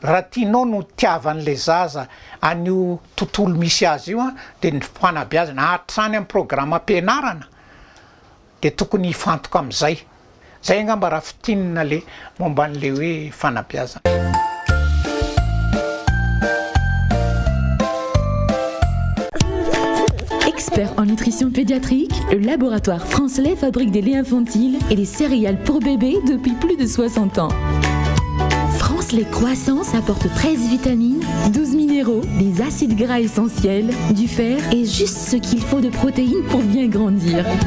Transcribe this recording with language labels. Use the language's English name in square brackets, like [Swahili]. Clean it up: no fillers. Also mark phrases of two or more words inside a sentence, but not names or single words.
[Malagasy] Raha tianao no tiavan'le zaza an'io tontolo misy azy io de ny fanabeazana hatrany amin'ny programme ampianarana de tokony hifantoka am'izay. Zay angamba raha fitinina le momba an'le hoe fanabeazana. [French] Expert en nutrition pédiatrique, le laboratoire France Lait fabrique des laits infantiles et des céréales pour bébés depuis plus de 60 ans. France Lait Croissance apporte 13 vitamines, 12 minéraux, des acides gras essentiels, du fer et juste ce qu'il faut de protéines pour bien grandir.